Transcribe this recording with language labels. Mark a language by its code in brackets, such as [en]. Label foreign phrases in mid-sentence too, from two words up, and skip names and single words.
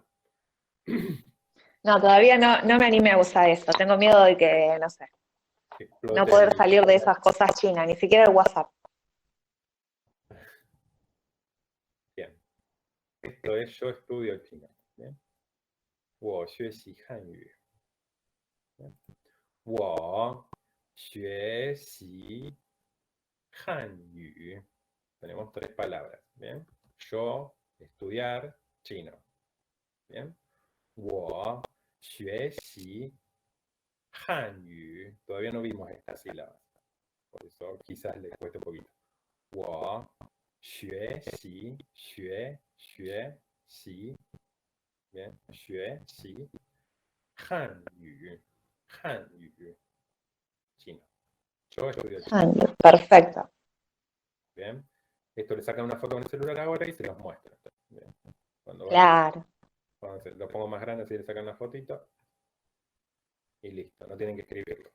[es] No, todavía no me animé a usar eso. Tengo miedo de que, no sé, no poder salir de esas cosas chinas, ni siquiera el WhatsApp. Bien. Esto es yo estudio chino. Bien. [zh] 我学习汉语。我学习汉语。 [es] Tenemos 3 palabras. ¿Bien? Yo, estudiar chino. ¿Bien? [zh] 我学习汉语. [es] Todavía no vimos estas sílabas. Por eso quizás les cueste un poquito. [zh] 我学习 bien, 学习汉语 chino. [es] Yo estudio chino. Perfecto. Bien. Esto le sacan una foto con el celular ahora y se los muestra. Bien. Claro. Lo pongo más grande, así le sacan la fotito. Y listo, no tienen que escribirlo.